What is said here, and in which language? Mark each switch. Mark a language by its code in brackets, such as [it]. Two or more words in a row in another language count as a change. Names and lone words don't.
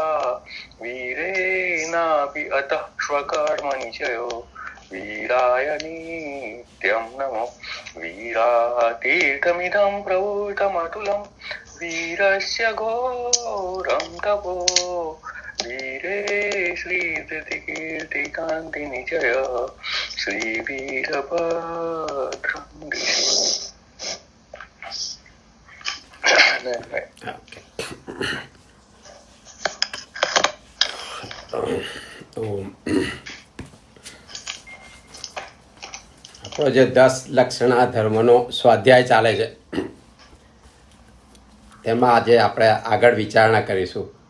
[sa] वीरेणापि अतः स्वकर्मनिचयो वीराय नित्यं नमो वीरातीर्थमिदं प्रभूतमतुलं वीरस्य घोरं तपो वीरे श्रीधृतिकीर्तिकान्तिनिचय श्रीवीरभद्रं [gu] આપણો જે 10 લક્ષણા ધર્મનો સ્વાધ્યાય ચાલે છે તેમાં આજે આપણે આગળ વિચારણા કરીશું.